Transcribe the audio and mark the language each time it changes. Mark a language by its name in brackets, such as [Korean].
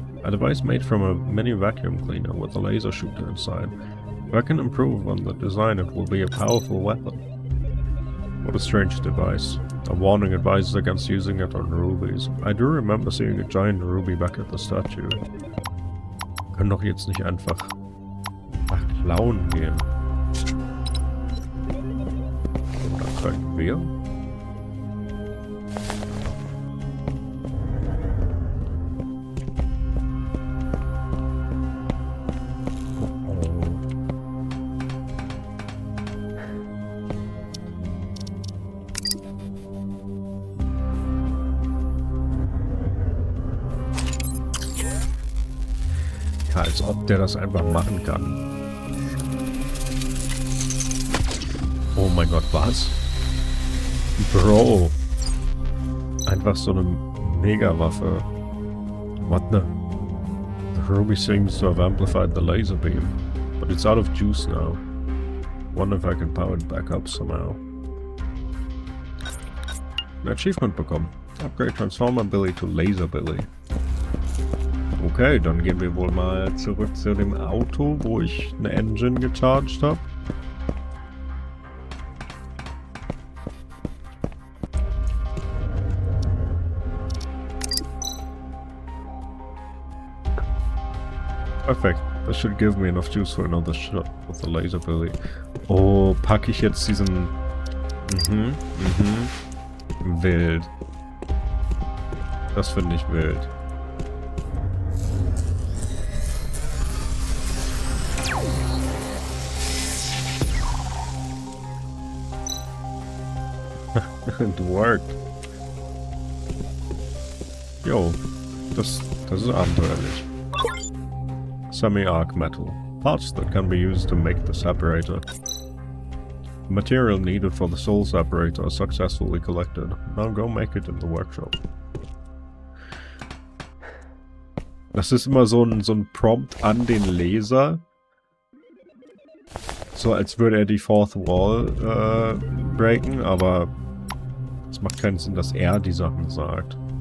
[English] A device made from a mini vacuum cleaner with a laser shooter inside. If I can improve on the design, it will be a powerful weapon. What a strange device. A warning advises against using it on rubies. I do remember seeing a giant ruby back at the statue. [German] Wir können doch jetzt nicht einfach nach klauen gehen. Oder können wir? Als ob der das einfach machen kann. Oh mein Gott, was? Bro. Einfach so eine Mega-Waffe. [English] What the? The ruby seems to have amplified the laser beam. But it's out of juice now. Wonder if I can power it back up somehow. [German] Ein Achievement bekommen. [English] Upgrade Transformer Billy to Laser Billy. [German] Okay, dann gehen wir wohl mal zurück zu dem Auto, wo ich eine Engine gecharged habe. Perfekt. [English] That should give me enough juice for another shot with the laser Billy. [German] Oh, packe ich jetzt diesen... Wild. Das finde ich wild. [English] It worked. [German] Jo, das ist abenteuerlich. [English] Semi-arc metal. Parts that can be used to make the separator. The material needed for the soul separator is successfully collected. Now go make it in the workshop. [German] Das ist immer so ein Prompt an den Leser. So als würde er die Fourth Wall breaken, aber Es macht keinen Sinn, dass er die Sachen sagt.